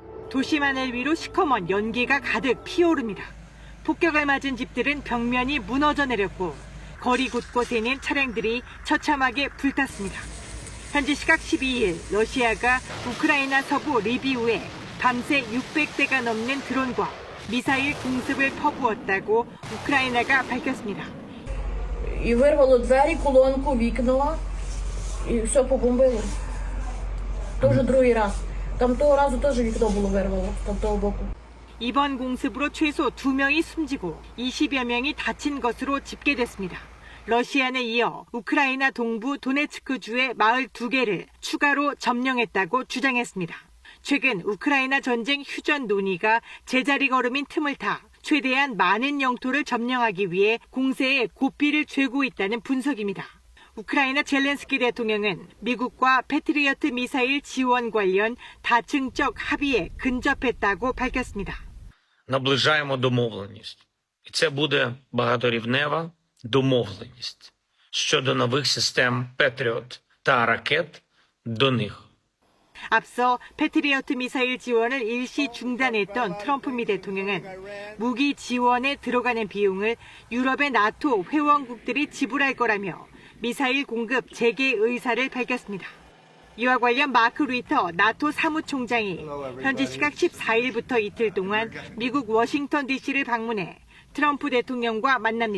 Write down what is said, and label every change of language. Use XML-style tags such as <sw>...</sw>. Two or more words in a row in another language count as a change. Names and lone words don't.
<ko>도심 하늘 위로 시커먼 연기가 가득 피어오릅니다. 폭격을 맞은 집들은 벽면이 무너져 내렸고 거리 곳곳에는 차량들이 처참하게 불탔습니다. 현지 시각 12일 러시아가 우크라이나 서부 리비우에 밤새 600대가 넘는 드론과 미사일 공습을 퍼부었다고 우크라이나가 밝혔습니다.</ko> <uk>І вирвало двері, колонку, вікна, і все побомбило. То вже другий раз. Там того разу теж вікно було вирвало, там того боку.</uk> <ko>이번 공습으로 최소 2명이 숨지고 20여 명이 다친 것으로 집계됐습니다. 러시아는 이어 우크라이나 동부 도네츠크주의 마을 2개를 추가로 점령했다고 주장했습니다. 최근 우크라이나 전쟁 휴전 논의가 제자리 걸음인 틈을 타 최대한 많은 영토를 점령하기 위해 공세에 고삐를 죄고 있다는 분석입니다. 우크라이나 젤렌스키 대통령은 미국과 패트리어트 미사일 지원 관련 다층적 합의에 근접했다고 밝혔습니다.</ko> <uk>Наближаємо домовленість. І це буде багаторівнева домовленість щодо нових систем Петріот та ракет до них.</uk> <ko>앞서 패트리어트 미사일 지원을 일시 중단했던 트럼프 미 대통령은 무기 지원에 들어가는 비용을 유럽의 나토 회원국들이 지불할 거라며 미사일 공급 재개 의사를 밝혔습니다. 이와 관련 마크 루이터 나토 사무총장이 현지 시각 14일부터 이틀 동안 미국 워싱턴 DC를 방문해 트럼프 대통령과 만납니다.</ko>